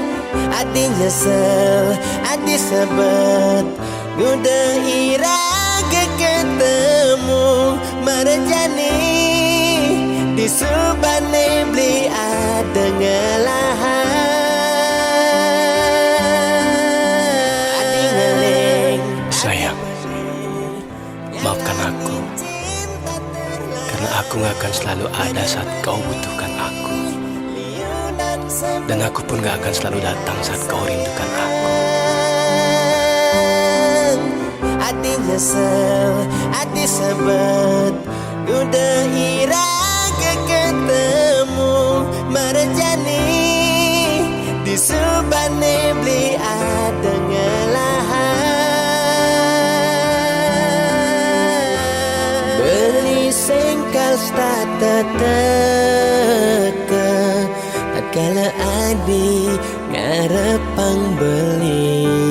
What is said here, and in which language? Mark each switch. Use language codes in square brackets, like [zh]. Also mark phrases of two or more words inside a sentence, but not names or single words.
[ban] Adi nyesel, adi sebet, udah iraga ketemu marjani. Di subane beli ada ngelahan. Adi ngeleng, [id] Sayang, maafkan aku, karena aku gak akan selalu ada saat kau butuhkan aku. Dan aku pun gak akan selalu datang saat kau rindukan aku. [ban] adi nyesel, adi sebet udah iraga ketemu merjani di subane beli ada ngelahan beli sengkal stata teka tatkala adi ngarepang beli